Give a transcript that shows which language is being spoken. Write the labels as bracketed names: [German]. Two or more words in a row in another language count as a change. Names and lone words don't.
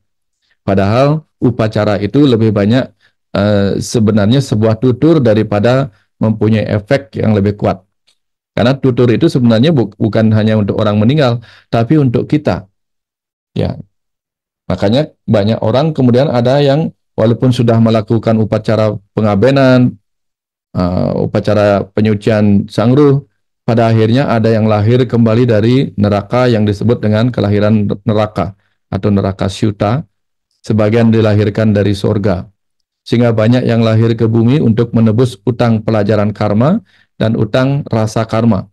[Indonesian] Padahal upacara itu lebih banyak sebenarnya sebuah tutur daripada mempunyai efek yang lebih kuat. Karena tutur itu sebenarnya bukan hanya untuk orang meninggal, tapi untuk kita. Ya, makanya banyak orang kemudian ada yang walaupun sudah melakukan upacara pengabenan, upacara penyucian sangruh, pada akhirnya ada yang lahir kembali dari neraka yang disebut dengan kelahiran neraka atau neraka syuta, sebagian dilahirkan dari surga. Sehingga banyak yang lahir ke bumi untuk menebus utang pelajaran karma dan utang rasa karma.